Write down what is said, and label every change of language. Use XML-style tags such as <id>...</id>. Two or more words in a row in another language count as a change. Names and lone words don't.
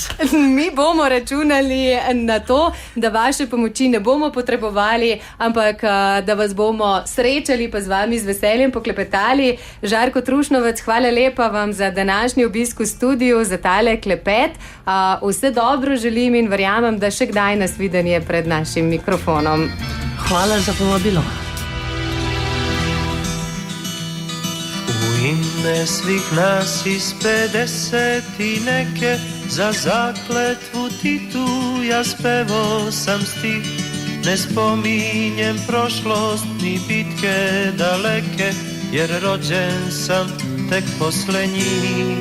<sl>Mi bomo računali na to, da vaše pomoči ne bomo potrebovali, ampak da vas bomo srečali pa z vami z veseljem poklepetali. Žarko Trušnovec, hvala lepa vam za današnji obisk v studiu, za tale klepet. Vse dobro želim in verjamem, da še kdaj nasvidenje pred našim mikrofonom. Hvala za povabilo.</sl> <sr>U ime svih nas iz 50 i neke, za zakletvu Titu ja spevo sam stih. Ne spominjem prošlost ni bitke daleke, jer rođen sam tek posle njih.</sr>